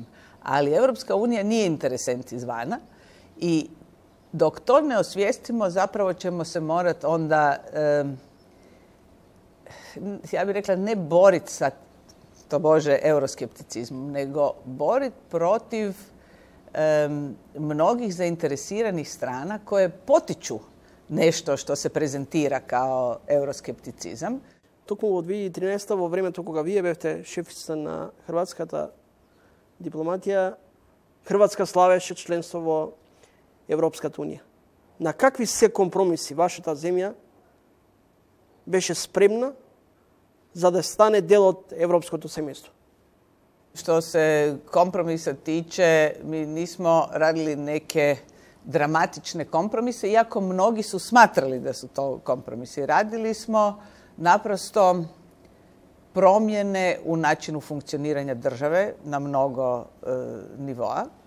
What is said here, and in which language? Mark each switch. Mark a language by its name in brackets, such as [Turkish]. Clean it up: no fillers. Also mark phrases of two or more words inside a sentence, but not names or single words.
[Croatian] Ali Europska unija nije interesent izvana i dok to ne osvijestimo, zapravo ćemo se morati onda, ja bih rekla, ne boriti sa tobože euroskepticizmom, nego boriti protiv mnogih zainteresiranih strana koje potiču nešto što se prezentira kao euroskepticizam. [Macedonian] Токму во 2013 во времето кога вие бевте шефица на хрватската дипломатија, Хрватска славеше членство во Европската унија. На какви се компромиси вашата земја беше спремна за да стане дел од европското семејство? [Croatian] Što se kompromisa tiče, mi nismo radili neke dramatične kompromise, iako mnogi su smatrali da su to kompromisi. Radili smo naprosto promjene u načinu funkcioniranja države na mnogo nivoa.